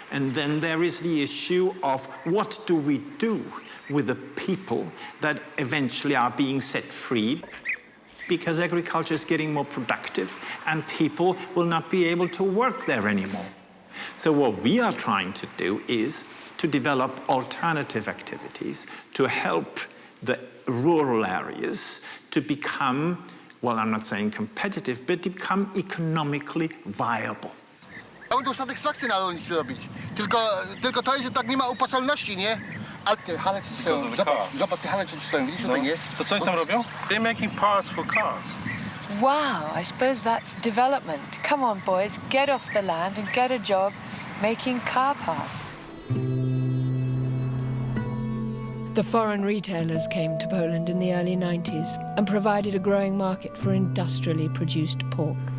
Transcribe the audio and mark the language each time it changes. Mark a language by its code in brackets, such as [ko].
[en] And then there is the issue of what do we do with the people that eventually are being set free, because agriculture is getting more productive and people will not be able to work there anymore. So what we are trying to do is to develop alternative activities to help the rural areas to become, well, I'm not saying competitive, but to become economically viable. [pl] Mam tą satysfakcję na rolnictwie robić. Tylko to jest, że tak nie ma opłacalności, nie? Ale te hale ci stoją. Zobacz, te hale ci stoją, widzisz tutaj, nie? To co oni tam robią? [en] They're making parts for cars. Wow, I suppose that's development. Come on, boys, get off the land and get a job making car parts. The foreign retailers came to Poland in the early 90s and provided a growing market for industrially produced pork.